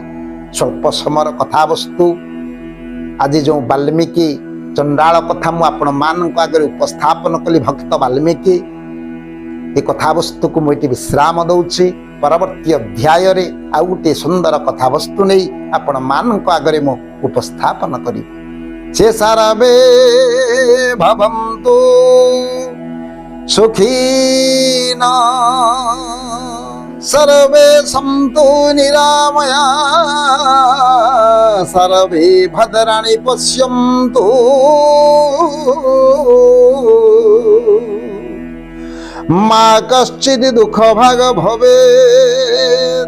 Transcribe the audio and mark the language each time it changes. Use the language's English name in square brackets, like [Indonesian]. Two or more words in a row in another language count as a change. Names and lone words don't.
[Odia] ସ୍ୱଳ୍ପ ସମୟର କଥାବସ୍ତୁ, ଆଜି ଯେଉଁ ବାଲ୍ମୀକି ଚଣ୍ଡାଳ କଥା ମୁଁ ଆପଣମାନଙ୍କ ଆଗରେ ଉପସ୍ଥାପନ କଲି, ଭକ୍ତ ବାଲ୍ମୀକି, ଏ କଥାବସ୍ତୁକୁ ମୁଁ ଏଠି ବିଶ୍ରାମ ଦଉଛି। ପରବର୍ତ୍ତୀ ଅଧ୍ୟାୟରେ ଆଉ ଗୋଟିଏ ସୁନ୍ଦର କଥାବସ୍ତୁ ନେଇ ଆପଣମାନଙ୍କ ଆଗରେ ମୁଁ ଉପସ୍ଥାପନ କରିବି। [Sanskrit] से सर्वे भवन्तु सुखिनः सर्वे सन्तु निरामया सर्वे भद्राणि पश्यन्तु मा कश्चित् दुःखभाग् भवेत्।